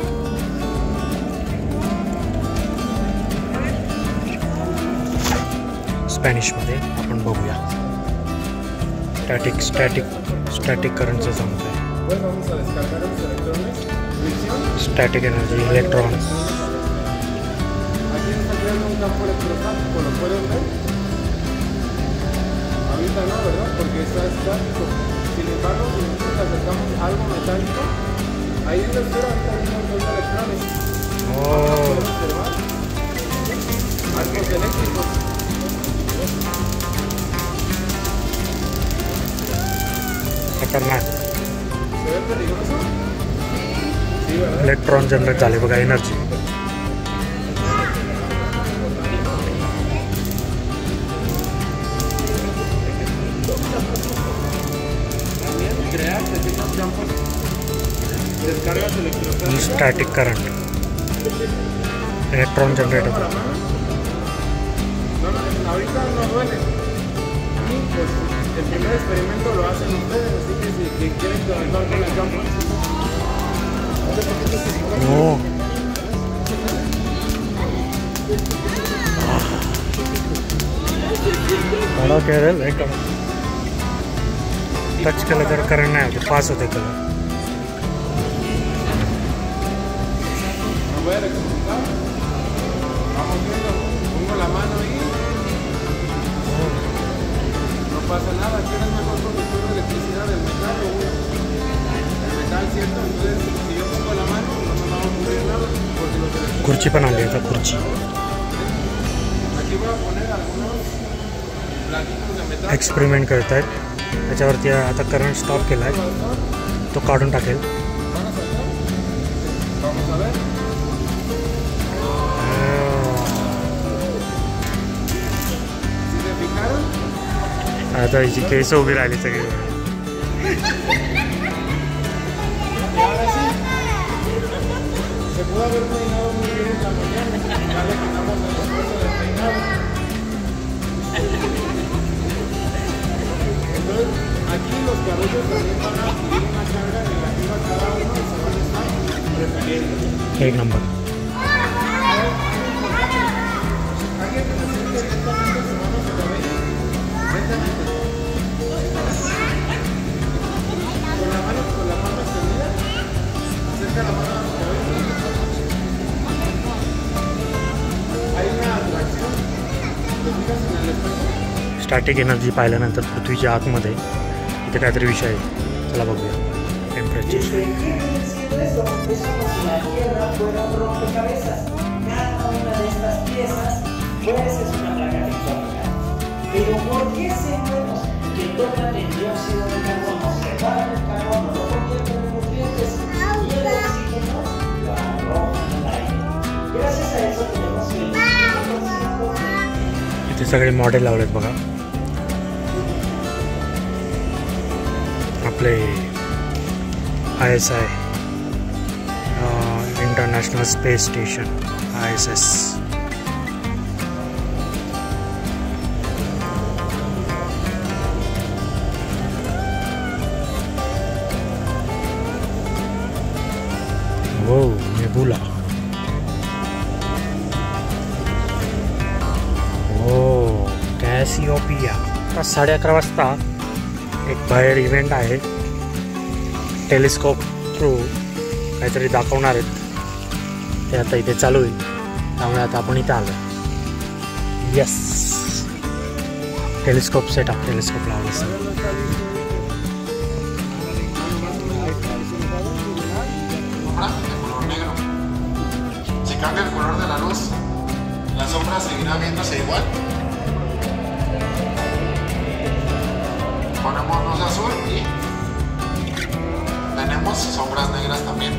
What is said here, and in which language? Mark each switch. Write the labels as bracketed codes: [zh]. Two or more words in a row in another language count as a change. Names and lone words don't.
[mr] स्पॅनिशमध्ये आपण बघूया. [en] static current [mr] सांगतोय. [en] static energy, electrons. [es] Ahorita no, ¿verdad? Porque está estático. Sin embargo, si nosotros le acercamos algo metálico, ahí en la esfera ahorita vemos dos electrones. ¿Pueden observar? Arcos eléctricos. [mr] खतरनाक. [es] ¿Se ve peligroso? Sí, ¿verdad? [en] electron generate [mr] झाले बघा. [en] energy. static current. electron generate [mr] होतो. [es] Ahorita no duele. Y pues el primer experimento lo hacen ustedes, así que si quieren conectar con el campo. [mr] Oh. [hi] बड़ा कह रहे हैं [mr] टच केलं तर करंट नाही होते. पास होते कलर. [es] Voy a recomendar. Vamos viendo. Pongo la mano ahí. No pasa nada. ¿Quién es mejor conductor de electricidad? ¿El metal o uno? El metal, ¿cierto? Entonces, si yo pongo la mano, no me va a ocurrir nada. Porque los electrones... [mr] खुर्ची पण आली आता. खुर्ची. [es] Aquí voy a poner algunos platitos de metal. [mr] एक्सपेरिमेंट करत आहेत. त्याच्यावरती आता [en] current stop [mr] केला आहे. तो काढून टाकेल. [es] Vamos a ver. ¿Si se fijaron? [mr] आता हिची केस उभी राहिली सगळी. [es] Y ahora sí, se pudo haber peinado muy bien en la mañana. Ya le quitamos el esfuerzo del peinado. Entonces, aquí los cabellos también van a adquirir una carga negativa a cada uno y se van a estar repeliendo. [mr] एक नंबर. [es] Alguien que se siente lentamente su mano en su cabello. Lentamente. Con la mano extendida, acerca la mano a su cabello. Hay una atracción. ¿Te fijas en el espejo? [en] static energy [mr] पाहिल्यानंतर पृथ्वीच्या आतमध्ये इथे काहीतरी विषय आहे. चला बघूया. टेम्परेचर. [es] Es como si la Tierra fuera un rompecabezas. Cada una de estas piezas pues es una placa tectónica. Pero ¿por qué hacemos que tocan el dióxido de carbono? Separan el carbono, lo convierten en nutrientes y el oxígeno lo arrojan al aire. Gracias a eso tenemos el 25% [mr] इथे सगळे मॉडेल लावलेत बघा. [en] आपले ISI International Space Station ISS. [hi] वो नेबुला. [mr] हो कॅसिओपिया. 11:30 वाजता एक बाहेर इव्हेंट आहे. [en] telescope through [mr] काहीतरी दाखवणार आहेत. ते आता इथे चालू आहे. त्यामुळे आता आपण इथे आलो. [en] yes. telescope setup. [mr] टेलिस्कोप लावलं सर. [es] Si cambia el color de la luz, la sombra seguirá viéndose igual. Ponemos luz azul y tenemos sombras negras también.